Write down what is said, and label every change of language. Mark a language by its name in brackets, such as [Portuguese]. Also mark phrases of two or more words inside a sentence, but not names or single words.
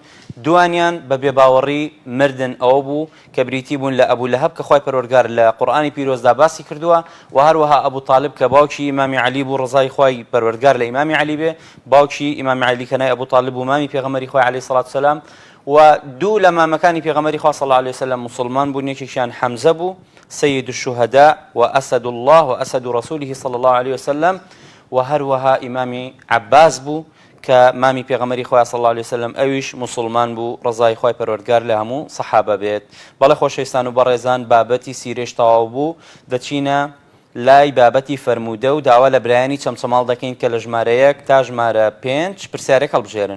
[Central Kurdish] دوانیان بە بێباوەڕی مردن ئەوە بوو کە بریتی بوون لە ئەبوو لەهەب کە خوای پەروەردگار لە قورئانی پیرۆزدا باسی کردووە و هەروەها ئەبوو طالب کە باوکی ئیمامی عەلی بوو ڕەزای خوای پەروەردگار لە ئیمامی عەلی بێ باوکی ئیمامی عەلی کە نای ئەبوو طالب و مامی پێغەمبەری خوا [Arabic] عەلەیهی سەڵات وسەلام [Central Kurdish] و دوو لە مامەکانی پێغەمبەری خوا [Arabic] صلی الله علیه وسلم [Central Kurdish] مسلمان بوون. یەکێکیان حەمزە بوو [Arabic] سید الشهداء وأسد الله وأسد رسوله صلى الله عليه وسلم [Central Kurdish] و هەروەها ئیمامی عباس بوو کە مامی پێغەمبەری خوا [Arabic] صلی الله علیه وسلم [Central Kurdish] ئەویش مسلمان بوو ڕەزای خوای پەروەردگار لە هەموو سەحابە بێت. بەڵێ خۆشەویستان و بەڕێزان بابەتی سیرەش تەواو بوو دەچینە لای بابەتی فەرموودە و داوا لە برایانی چەمچەماڵ دەکەین کە لە ژمارە 1 تا ژمارە 5 پرسیارێک هەڵبژێرن.